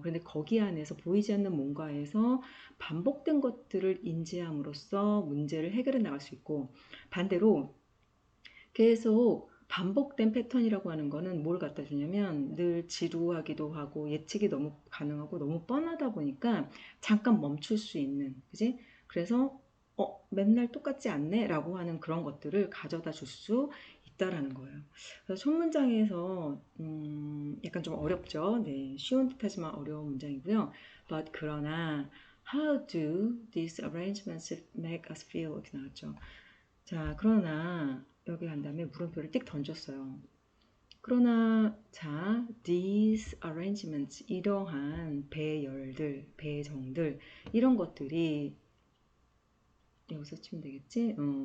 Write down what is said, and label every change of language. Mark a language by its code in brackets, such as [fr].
[ko] 그런데 거기 안에서 보이지 않는 뭔가에서 반복된 것들을 인지함으로써 문제를 해결해 나갈 수 있고 반대로 계속 반복된 패턴이라고 하는 거는 뭘 갖다 주냐면 늘 지루하기도 하고 예측이 너무 가능하고 너무 뻔하다 보니까 잠깐 멈출 수 있는 그지? 그래서 맨날 똑같지 않네 라고 하는 그런 것들을 가져다 줄 수 있다라는 거예요. 그래서 첫 문장에서 약간 좀 어렵죠. 네, 쉬운 듯하지만 어려운 문장이고요. but 그러나 [en] How do these arrangements make us feel? [ko] 이렇게 나왔죠. 자, 그러나 여기 간 다음에 물음표를 띡 던졌어요. 그러나 자, [en] these arrangements [ko] 이러한 배열들, 배정들 이런 것들이 여기서 치면 되겠지?